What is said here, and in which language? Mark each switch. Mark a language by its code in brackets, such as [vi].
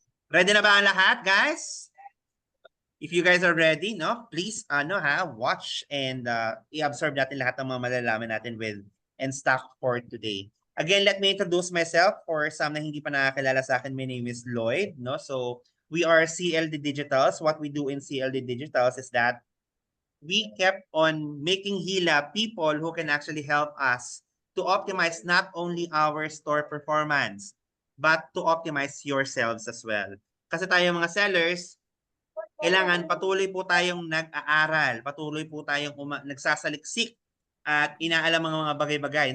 [tl] Ready na ba ang lahat, guys? [en] If you guys are ready, no, please, watch and [tl] i-absorb natin lahat ng mga malalaman natin [en] with Enstock for today. Again, let me introduce myself for some [tl] na hindi pa nakakilala sa akin. [en] My name is Lloyd, no? So, we are CLD Digitals. What we do in CLD Digitals is that we kept on making hila people who can actually help us to optimize not only our store performance, but to optimize yourselves as well. [tl] Kasi tayo mga sellers, kailangan patuloy po tayong nag-aaral, patuloy po tayong nagsasaliksik at inaalam ang mga bagay-bagay.